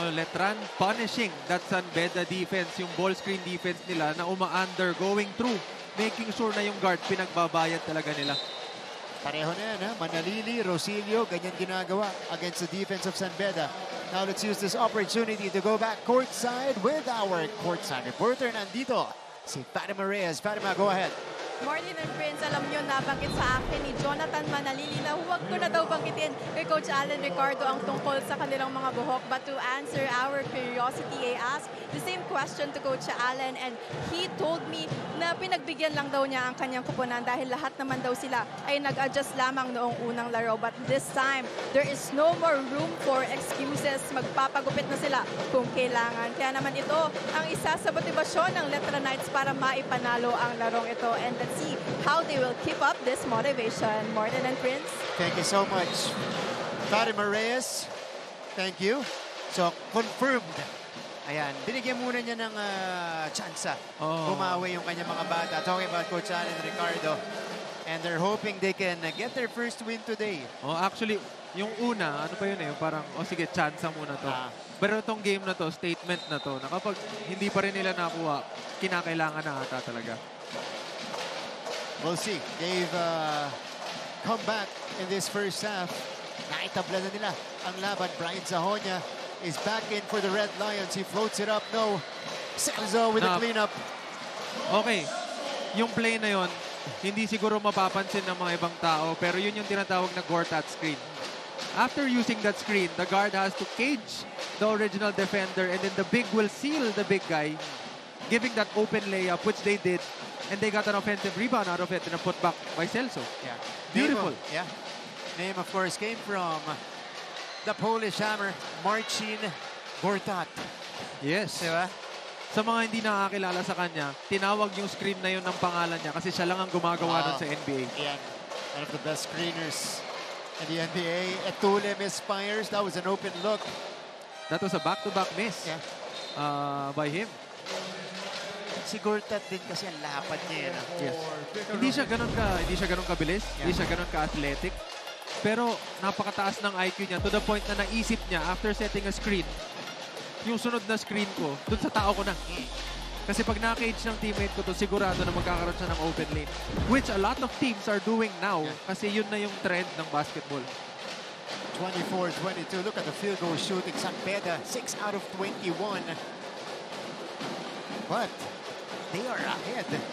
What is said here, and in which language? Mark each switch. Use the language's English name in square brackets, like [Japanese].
[English] Letran punishing that San Beda defense, [Filipino] yung ball screen defense nila na uma-under, [English] going through, making sure [Filipino] na yung guard pinagbabayad talaga nila. Pareho na yan, Manalili, Rosilio, ganyan ginagawa against the defense of San Beda. [English] Now let's use this opportunity to go back courtside with our courtside reporter. [Filipino] Nandito si Fatima Reyes. Fatima, go ahead. Martin and Prince, alam nyo, nabanggit sa akin ni Jonathan Manalili na huwag ko na daw banggitin kay Coach Allen Ricardo ang tungkol sa kanilang mga buhok. [English] But to answer our curiosity, I asked the same question to Coach Allen, and he told me [Filipino] na pinagbigyan lang daw niya ang kanyang kuponan dahil lahat naman daw sila ay nag-adjust lamang noong unang laro. [English] But this time, there is no more room for excuses. [Filipino] Magpapagupit na sila kung kailangan. Kaya naman ito ang isa sa motibasyon ng Letran Knights para maipanalo ang larong ito. [English] And let's see how they will keep up this motivation. Martin and Prince. Thank you so much. Fatima Reyes, thank you. So, confirmed. [Filipino] Ayan, binigyan muna niya ng tsansa. Bumawi yung kanyang mga bata. [English] Talking about Coach Allen Ricardo. And they're hoping they can get their first win today. [Filipino] Actually, yung una, ano pa yun parang, sige, tsansa muna to. Pero itong game na to, statement na to, na kapag hindi pa rin nila nakuha, kinakailangan na ata talaga. [English] We'll see. They've come back in this first half. [Filipino] Naitabla na nila ang laban. [English] Brian Zahonia is back in for the Red Lions. He floats it up. No. Celso with a cleanup. [Filipino] Okay. Yung play na yon, hindi siguro mapapansin ng mga ibang tao, pero yun yung tinatawag na Gortat screen. [English] After using that screen, the guard has to cage the original defender, and then the big will seal the big guy, giving that open layup, which they did. And they got an offensive rebound out of it and a putback by Celso. Yeah. Beautiful. Name, of course, came from the Polish hammer, Marcin Gortat. Yes. [Filipino] Diba? Sa mga hindi nakakilala sa kanya, tinawag yung screen na yun ng pangalan niya kasi siya lang ang gumagawa nun sa NBA. [English] Yeah. One of the best screeners in the NBA. Etule misfires. That was an open look. That was a back-to-back miss by him. [Filipino] Si Gortat din kasi ang lapad niya. [English] Yes. [Filipino] Hindi siya ganun kabilis, hindi siya ganun ka-athletic. Pero napakataas ng IQ niya [English] to the point [Filipino] na naisip niya after setting a screen, yung sunod na screen ko, dun sa tao ko na. Kasi pag na-cage ng teammate ko to, sigurado na magkakaroon siya ng open lane. [English] Which a lot of teams are doing now. [Filipino] Kasi yun na yung trend ng basketball. [English] 24-22. Look at the field goal shooting. San Beda, 6 out of 21. But they are ahead.